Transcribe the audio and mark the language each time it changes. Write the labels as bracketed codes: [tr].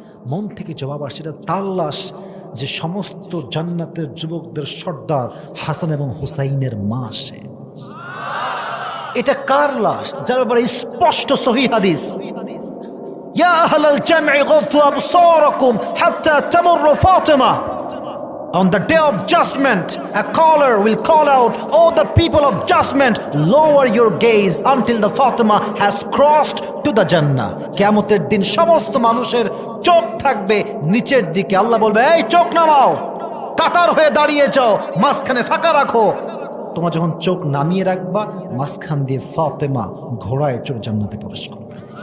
[bn] মন থেকে জবাব আসছে, এটা তার লাশ যে সমস্ত জান্নাতের যুবকদের সর্দার হাসান এবং হুসাইনের মা সে। এটা কার লাশ? যার ব্যাপারে স্পষ্ট সহিহ হাদিস, [ar] ইয়া আহলাল জামঈ গদ্দু আবসারাকুম হাত্তা তামুরু ফাতিমা। [en] On the day of judgment, a caller will call out, "Oh, the people of judgment, lower your gaze until the Fatima has crossed to the Jannah." [bn] কিয়ামতের দিন সমস্ত মানুষের চোখ থাকবে নিচের দিকে। আল্লাহ বলবে, এই চোখ নামাও, কাতার হয়ে দাঁড়িয়ে যাও, মাঝখানে ফাঁকা রাখো। তোমরা যখন চোখ নামিয়ে রাখবা, মাঝখান দিয়ে ফাতেমা ঘোড়ায় চড়ে জান্নাতে প্রবেশ করবে।